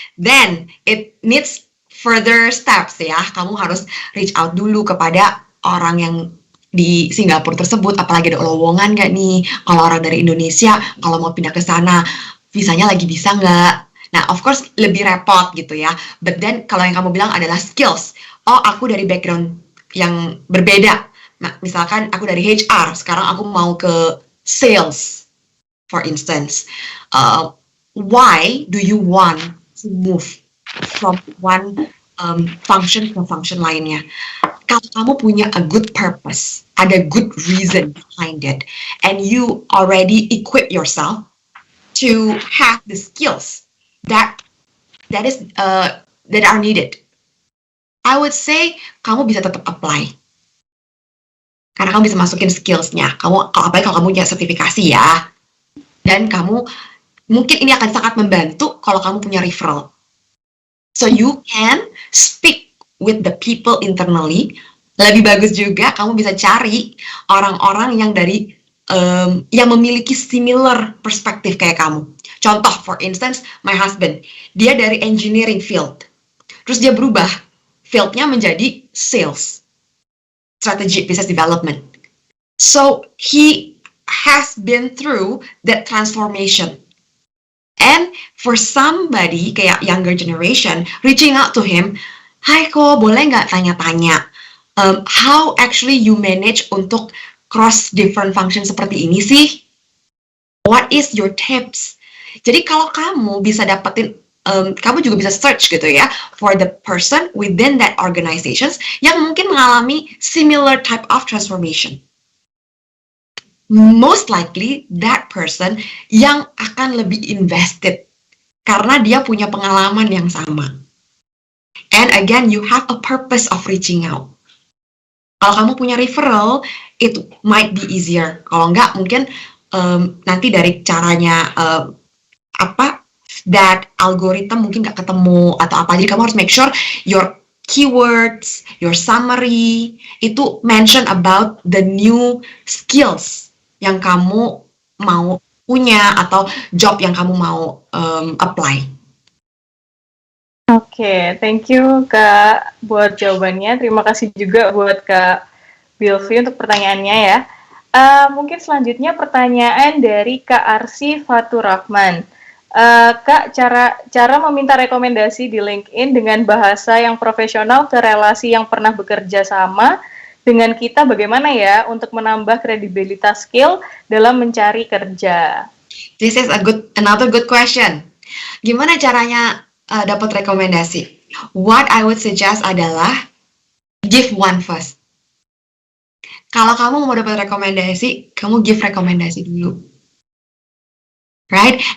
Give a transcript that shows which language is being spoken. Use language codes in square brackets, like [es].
[en] Then, it needs further steps ya. [id] Kamu harus reach out dulu kepada orang yang di Singapura tersebut, apalagi ada lowongan nggak nih, kalau orang dari Indonesia, kalau mau pindah ke sana, visanya lagi bisa nggak? Nah, [en] of course, [id] lebih repot gitu ya. [en] But then, [id] kalau yang kamu bilang adalah skills. Oh, aku dari background yang berbeda. Nah, misalkan aku dari HR, sekarang aku mau ke sales. [en] For instance, why do you want to move from one function [id] ke [en] function lainnya? [id] Kalau kamu punya [en] a good purpose, ada good reason behind it, and you already equip yourself to have the skills that are needed, I would say [id] kamu bisa tetap apply. Karena kamu bisa masukin skills-nya. Apalagi kalau kamu punya sertifikasi ya. Dan kamu, mungkin ini akan sangat membantu kalau kamu punya referral. [en] So you can speak with the people internally. [id] Lebih bagus juga kamu bisa cari orang-orang yang dari yang memiliki similar perspektif kayak kamu. Contoh, [en] for instance, my husband, [id] dia dari [en] engineering field. [id] Terus dia berubah field-nya menjadi sales, strategy business development. [en] So he has been through that transformation. And for somebody [id] kayak [en] younger generation reaching out to him, [id] "Hai Ko, boleh nggak tanya-tanya [en] how actually you manage [id] untuk [en] cross different function [id] seperti ini sih? [en] What is your tips?" [id] Jadi kalau kamu bisa dapetin, kamu juga bisa search gitu ya [en] for the person within that organizations [id] yang mungkin mengalami [en] similar type of transformation. Most likely that person [id] yang akan lebih invested karena dia punya pengalaman yang sama. [en] And again, you have a purpose of reaching out. [id] Kalau kamu punya referral, [en] it might be easier. [id] Kalau enggak, mungkin nanti dari caranya that algorithm mungkin nggak ketemu atau apa. Jadi kamu harus [en] make sure your keywords, your summary [id] itu mention about the new skills yang kamu mau punya atau job yang kamu mau apply. Oke, thank you Kak buat jawabannya. Terima kasih juga buat Kak Bilvi untuk pertanyaannya ya. Mungkin selanjutnya pertanyaan dari Kak Arsi Fatur Rahman. Kak, cara meminta rekomendasi di LinkedIn dengan bahasa yang profesional ke relasi yang pernah bekerja sama dengan kita bagaimana ya untuk menambah kredibilitas skill dalam mencari kerja? [en] This is another good question. [id] Gimana caranya dapat rekomendasi? [en] What I would suggest [id] adalah [en] give one first. [id] Kalau kamu mau dapat rekomendasi, kamu give rekomendasi dulu. Right?